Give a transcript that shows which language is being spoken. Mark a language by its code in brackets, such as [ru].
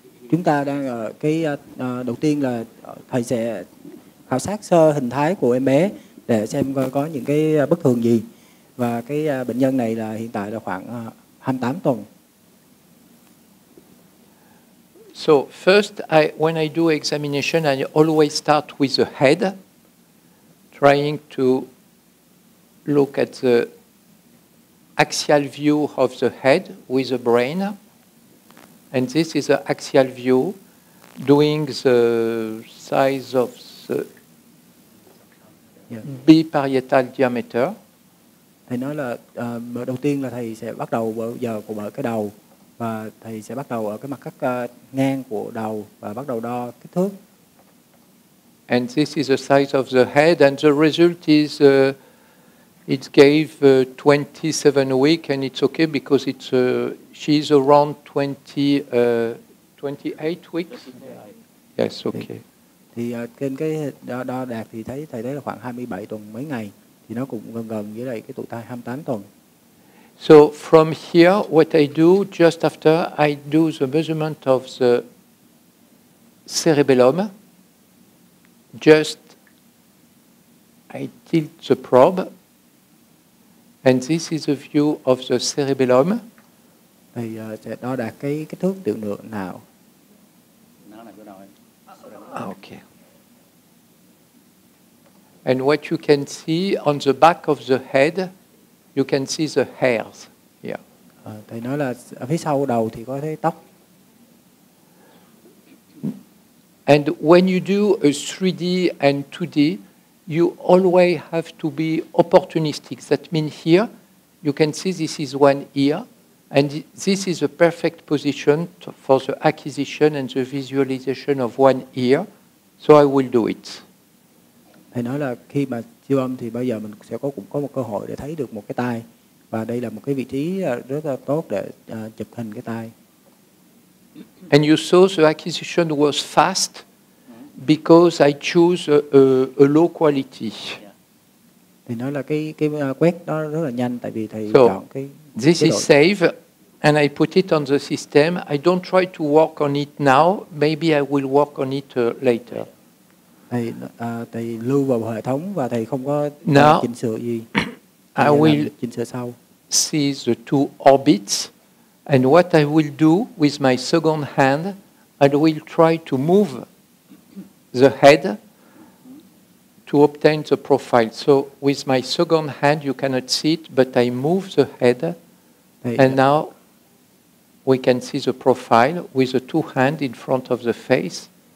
[vi] Chúng ta đang ở cái đầu tiên là thầy sẽ khảo sát sơ hình thái của em bé để xem coi có những cái bất thường gì. Và cái bệnh nhân này là hiện tại là khoảng 28 tuần. [en] So first, when I do examination, I always start with the head, trying to look at the axial view of the head with the brain. And this is the axial view, doing the size of the biparietal diameter. [vi] Thầy nói là đầu tiên là thầy sẽ bắt đầu ở cái đầu, và thầy sẽ bắt đầu ở cái mặt cắt ngang của đầu và bắt đầu đo kích thước. [en] And this is the size of the head, and the result is it gave 27 weeks, and it's okay because she's around 28 weeks. Yes, okay. [vi] Thì trên cái đo đạt thì thầy thấy là khoảng 27 tuần mấy ngày, thì nó cũng gần với lại cái tuổi thai 28 tuần. [en] So from here, what I do just after, I do the measurement of the cerebellum. Just I tilt the probe, and this is a view of the cerebellum. [vi] Thầy sẽ đo đạt cái kích thước tiểu lượng não. [en] Okay. And what you can see on the back of the head, you can see the hairs here. [vi] Thầy nói là ở phía sau đầu thì có thấy tóc. [en] And when you do a 3D and 2D, you always have to be opportunistic. That means here, you can see this is one ear, and this is a perfect position for the acquisition and the visualization of one ear. So I will do it. [vi] Thầy nói là khi mà siêu âm thì bây giờ mình cũng có một cơ hội để thấy được một cái tai, và đây là một cái vị trí rất là tốt để chụp hình cái tai. [en] And you saw the acquisition was fast because I choose a low quality. [vi] Thì nói là cái quét nó rất là nhanh, tại vì thầy chọn cái. [en] This is safe, and I put it on the system. I don't try to work on it now. Maybe I will work on it later. [vi] Thầy lưu vào hệ thống và thầy không có chỉnh sửa gì. [en] I will [vi] chỉnh sửa sau. [en] See the two orbits, and what I will do with my second hand, I will try to move the head to obtain the profile. So with my second hand, you cannot see it, but I move the head, and now we can see the profile with the two hands in front of the face.